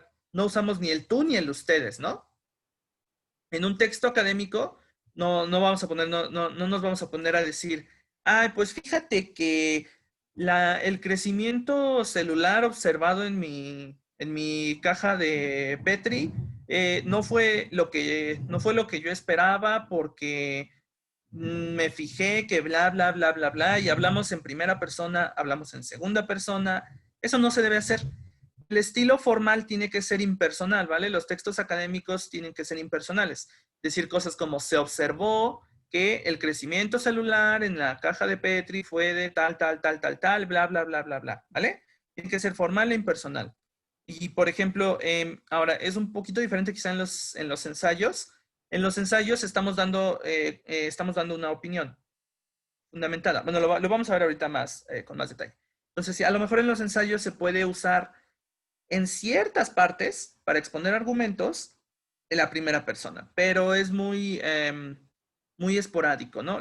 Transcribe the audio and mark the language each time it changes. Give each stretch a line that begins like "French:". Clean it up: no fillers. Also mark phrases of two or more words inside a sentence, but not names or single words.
Spanish: No usamos ni el tú ni el ustedes, ¿no? En un texto académico no nos vamos a poner a decir, ay, pues fíjate que el crecimiento celular observado en mi caja de Petri no fue lo que yo esperaba porque me fijé que bla, bla, bla, bla, bla, y hablamos en primera persona, hablamos en segunda persona. Eso no se debe hacer. El estilo formal tiene que ser impersonal, ¿vale? Los textos académicos tienen que ser impersonales. Decir cosas como se observó que el crecimiento celular en la caja de Petri fue de tal, tal, tal, tal, tal, bla, bla, bla, bla, bla, ¿vale? Tiene que ser formal e impersonal. Y, por ejemplo, ahora, es un poquito diferente quizá en los ensayos. En los ensayos estamos dando una opinión fundamentada. Bueno, lo vamos a ver ahorita más, con más detalle. Entonces, sí, a lo mejor en los ensayos se puede usar en ciertas partes para exponer argumentos en la primera persona, pero es muy esporádico, ¿no?